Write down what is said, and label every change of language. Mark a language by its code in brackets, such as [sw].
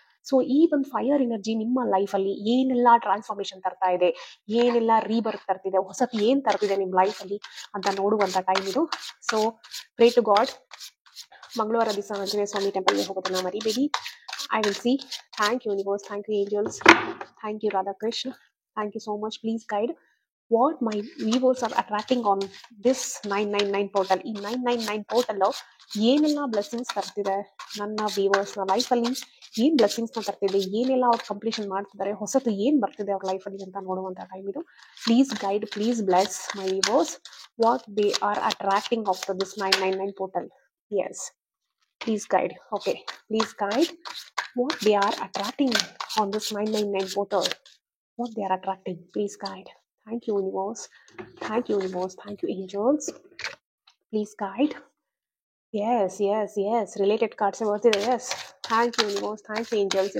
[kn] So ಈ ಒಂದು fire energy ನಿಮ್ಮ ಲೈಫ್ ಅಲ್ಲಿ ಏನೆಲ್ಲ ಟ್ರಾನ್ಸ್ಫಾರ್ಮೇಶನ್ ತರ್ತಾ ಇದೆ, ಏನೆಲ್ಲ ರೀಬರ್ತ್ ತರ್ತಿದೆ, ಹೊಸತು ಏನ್ ತರ್ತಿದೆ ನಿಮ್ಮ ಲೈಫ್ ಅಲ್ಲಿ ಅಂತ ನೋಡುವಂತ ಟೈಮ್ ಇದು. [en] So pray to God. [kn] ಮಂಗಳವಾರ ದಿವಸ ಆಂಜನೇಯ ಸ್ವಾಮಿ ಟೆಂಪಲ್ಗೆ ಹೋಗೋದನ್ನ ಮರಿಬೇಡಿ. [en] I will see. Thank you universe, thank you angels, thank you Radha Krishna, thank you so much. Please guide what my viewers are attracting on this 999 portal. [kn] ಈ 999 portal ಏನೆಲ್ಲ blessings ತರ್ತಿದೆ ನನ್ನ viewers ನ life ಅಲ್ಲಿ, ಏನ್ ಬ್ಲೆಸ್ಸಿಂಗ್ಸ್ ನ ತರ್ತಿದೆ, ಏನೆಲ್ಲ ಅವ್ರು ಕಂಪ್ಲೀಷನ್ ಮಾಡ್ತಿದ್ದಾರೆ, ಹೊಸತು ಏನ್ ಬರ್ತಿದೆ ಅವ್ರ ಲೈಫ್ ಅಲ್ಲಿ ಅಂತ ನೋಡುವಂತ ಟೈಮ್ ಇದು. [en] Please guide, please bless my viewers what they are attracting after this 999 portal. Yes, please guide. Okay, please guide what they are attracting on this 999 portal. What they are attracting, please guide. Thank you universe, thank you universe, thank you angels, please guide. Yes, yes, yes, related cards are worth it. Yes, thank you universe, thank you angels.